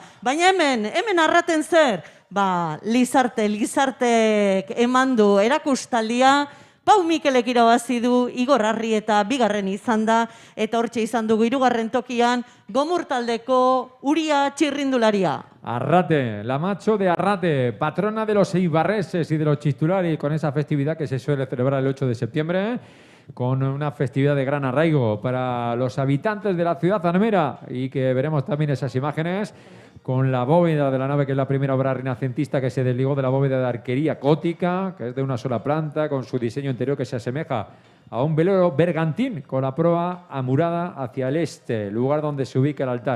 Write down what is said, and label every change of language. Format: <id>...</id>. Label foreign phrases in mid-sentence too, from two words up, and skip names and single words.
<eu>Baina hemen arraten zer? Lizartek eman du erakustaldia, Pau Mikelek irabazi du, Igor Arrieta bigarren izan da, eta hortxe izan dugu 3. tokian, Gomur taldeko Uria txirrindularia.</eu> <es>Arrate, la macho de Arrate, patrona de los eibarreses y de los chistularis, con esa festividad que se suele celebrar el 8 de septiembre. Con una festividad de gran arraigo para los habitantes de la ciudad zanamera, y que veremos también esas imágenes con la bóveda de la nave, que es la primera obra renacentista que se desligó de la bóveda de arquería gótica, que es de una sola planta, con su diseño interior que se asemeja a un velero bergantín, con la proa amurada hacia el este, lugar donde se ubica el altar.</es>